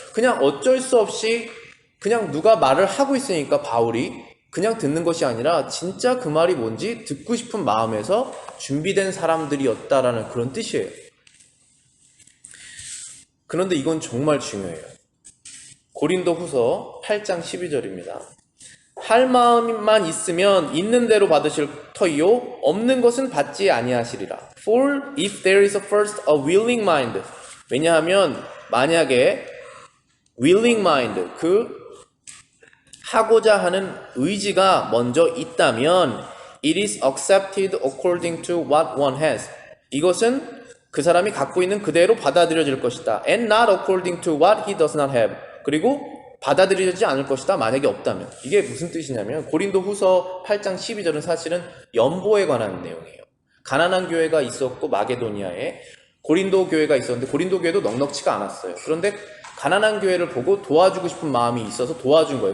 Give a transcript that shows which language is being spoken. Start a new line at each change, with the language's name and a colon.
Korean: 그냥 어쩔 수 없이 그냥 누가 말을 하고 있으니까 바울이 그냥 듣는 것이 아니라 진짜 그 말이 뭔지 듣고 싶은 마음에서 준비된 사람들이었다라는 그런 뜻이에요. 그런데 이건 정말 중요해요. 고린도 후서 8장 12절입니다. 할 마음만 있으면 있는 대로 받으실 터이요 없는 것은 받지 아니하시리라.
English: For if there is first a willing mind.
Korean: 왜냐하면 만약에 willing mind, 그 하고자 하는 의지가 먼저 있다면
English: it is accepted according to what one has.
Korean: 이것은 그 사람이 갖고 있는 그대로 받아들여질 것이다.
English: And not according to what he does not have.
Korean: 그리고 받아들여지지 않을 것이다. 만약에 없다면. 이게 무슨 뜻이냐면 고린도 후서 8장 12절은 사실은 연보에 관한 내용이에요. 가난한 교회가 있었고 마게도니아에 고린도 교회가 있었는데 고린도 교회도 넉넉치가 않았어요. 그런데 가난한 교회를 보고 도와주고 싶은 마음이 있어서 도와준 거예요.